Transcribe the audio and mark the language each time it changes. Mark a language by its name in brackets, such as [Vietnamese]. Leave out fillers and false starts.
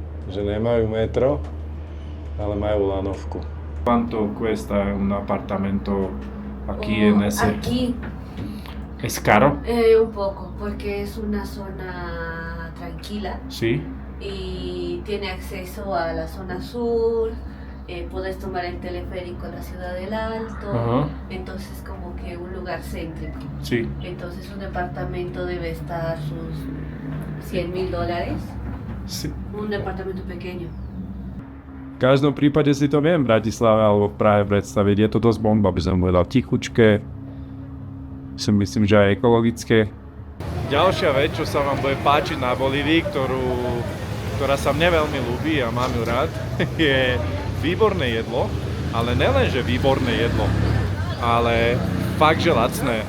[Slovak] Že nemajú metro, ale majú lanovku. [Spanish] ¿Cuánto cuesta un apartamento aquí en ese? Aquí, ¿Es caro? un poco, porque es una zona tranquila Sí. y tiene acceso a la zona sur. Puedes tomar el teleférico a la Ciudad del Alto, Ajá. entonces como que un lugar céntrico. Sí. Entonces un departamento debe estar sus $100,000. Sí. Un departamento pequeño. [Slovak] V každom prípade si to viem v Bratislave alebo v Prahe predstaviť. Je to dosť bomba, by som povedal. Tichučké, myslím, že aj ekologické. Ďalšia vec, čo sa vám bude páčiť na Bolívii, ktorá sa mne veľmi ľúbi a mám ju rád, je výborné jedlo, ale nelen, že výborné jedlo, ale fakt, že lacné.